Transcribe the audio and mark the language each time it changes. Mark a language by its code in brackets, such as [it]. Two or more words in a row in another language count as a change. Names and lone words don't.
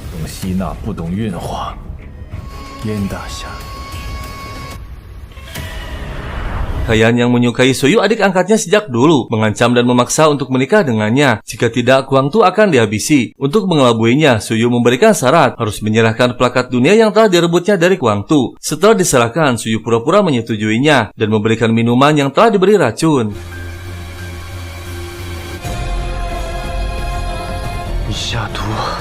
[zh] 懂吸纳，不懂运化。燕大侠， [id] Kayan yang menyukai Suyu adik angkatnya sejak dulu, mengancam dan memaksa untuk menikah dengannya. Jika tidak, Kuang Tu akan dihabisi. Untuk mengelabuinya, Suyu memberikan syarat harus menyerahkan plakat dunia yang telah direbutnya dari Kuang Tu. Setelah diserahkan, Suyu pura-pura menyetujuinya dan memberikan minuman yang telah diberi racun. [zh] 你下毒！